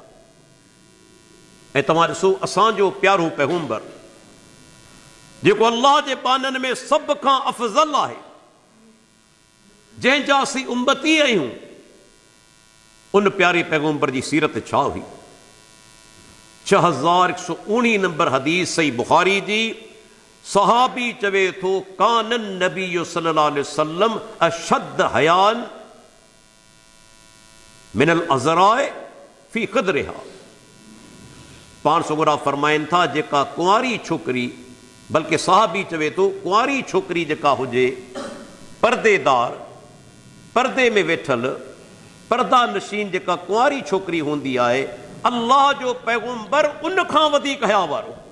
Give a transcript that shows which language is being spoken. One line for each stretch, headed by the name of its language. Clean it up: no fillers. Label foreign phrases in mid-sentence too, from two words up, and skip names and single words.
Sindhi: ऐं तव्हां ॾिसो असांजो प्यारो पैगंबर जेको अल्लाह जे बाननि में सभ खां अफ़ज़ल आहे, जंहिंजा असीं उम्मती आहियूं, उन प्यारे पैगंबर जी सीरत छा हुई? 6119 नंबर हदीस सही बुखारी जी। सहाबी चवे थो
Arabic: كان النبي صلى الله عليه وسلم أشد حياء من العذراء في خدرها.
Sindhi: पाण सुगुरा फरमाइनि था जेका कुंवारी छोकिरी, बल्कि सहाबी चवे थो कुंवारी छोकिरी जेका हुजे, परदेदार, परदे में वेठल, परदा नशीन जेका कुंवारी छोकिरी हूंदी आहे, अल्लाह जो पैगंबर उन खां वधीक हया वारो।